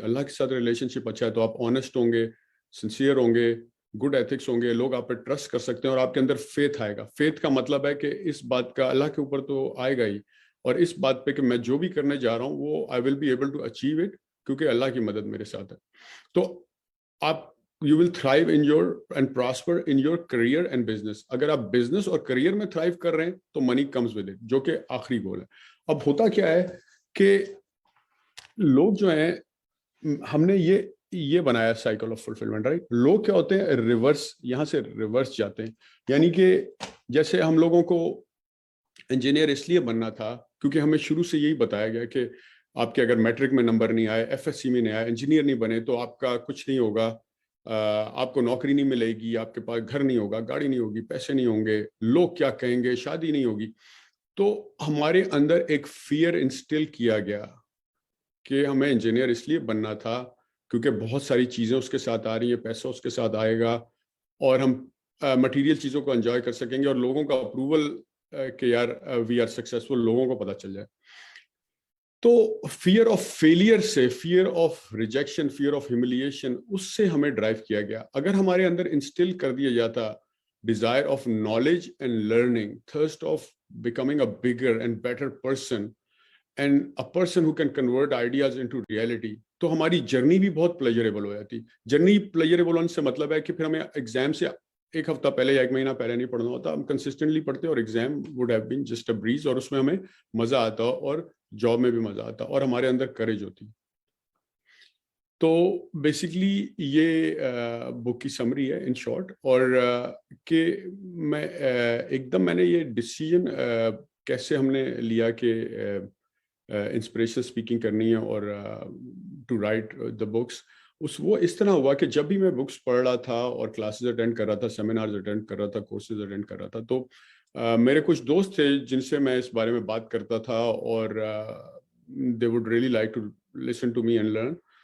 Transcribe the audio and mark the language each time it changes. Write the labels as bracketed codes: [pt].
[ur] اللہ کے ساتھ ریلیشن شپ اچھا ہے تو آپ آنیسٹ ہوں گے, سنسیئر ہوں گے, گڈ ایتھکس ہوں گے, لوگ آپ پہ ٹرسٹ کر سکتے ہیں, اور آپ کے اندر فیتھ آئے گا. فیتھ کا مطلب ہے کہ اس بات کا اللہ کے اوپر تو آئے گا ہی, اور اس بات پہ کہ میں جو بھی کرنے جا رہا ہوں وہ [en] I will be able to achieve it, [ur] کیونکہ اللہ کی مدد میرے ساتھ ہے. تو آپ [en] you will thrive in your and prosper in your career and business. [ur] اگر آپ بزنس اور کریئر میں تھرائیو کر رہے ہیں تو منی [en] comes with it, [ur] جو کہ آخری گول ہے. اب ہوتا کیا ہے کہ لوگ جو ہیں, ہم نے یہ بنایا سائیکل آف فلفلمنٹ, رائٹ. لوگ کیا ہوتے ہیں, ریورس, یہاں سے ریورس جاتے ہیں. یعنی کہ جیسے ہم لوگوں کو انجینئر اس لیے بننا تھا کیونکہ ہمیں شروع سے یہی بتایا گیا کہ آپ کے اگر میٹرک میں نمبر نہیں آئے, ایف ایس سی میں نہیں آئے, انجینئر نہیں بنے تو آپ کا کچھ نہیں ہوگا, آپ کو نوکری نہیں ملے گی, آپ کے پاس گھر نہیں ہوگا, گاڑی نہیں ہوگی, پیسے نہیں ہوں گے, لوگ کیا کہیں گے, شادی نہیں ہوگی. تو ہمارے اندر ایک فیئر انسٹل کیا گیا کہ ہمیں انجینئر اس لیے بننا تھا کیونکہ بہت ساری چیزیں اس کے ساتھ آ رہی ہیں, پیسہ اس کے ساتھ آئے گا, اور ہم مٹیریل چیزوں کو انجوائے کر سکیں گے, اور لوگوں کا اپروول کہ یار [en] we are successful, [ur] لوگوں کو پتہ چل جائے. تو فیئر آف فیلئر سے, fear of rejection, fear of humiliation, اس سے ہمیں ڈرائیو کیا گیا. اگر ہمارے اندر انسٹل کر دیا جاتا [en] desire of knowledge and learning, thirst of becoming a bigger and better person and a person who can convert ideas into reality, [ur] تو ہماری جرنی بھی بہت پلیجریبل ہو جاتی. جرنی پلیجریبل ہونے سے مطلب ہے کہ پھر ہمیں ایگزام سے ایک ہفتہ پہلے یا ایک مہینہ پہلے نہیں پڑھنا ہوتا, ہم کنسسٹنٹلی پڑھتے اور [en] exam would have been just a breeze, [ur] اور اس میں ہمیں مزہ آتا اور جاب میں بھی مزہ آتا اور ہمارے اندر کریج ہوتی. تو بیسکلی یہ بک کی سمری ہے ان شارٹ, اور کہ میں ایک دم میں نے یہ ڈیسیژن کیسے ہم نے لیا کہ انسپریشن اسپیکنگ کرنی ہے اور ٹو رائٹ دا بکس, وہ اس طرح ہوا کہ جب بھی میں بکس پڑھ رہا تھا اور کلاسز اٹینڈ کر رہا تھا, سیمینارز اٹینڈ کر رہا تھا, کورسز اٹینڈ کر رہا تھا, تو میرے کچھ دوست تھے جن سے میں اس بارے میں بات کرتا تھا اور [en] They would really like to listen to me and learn.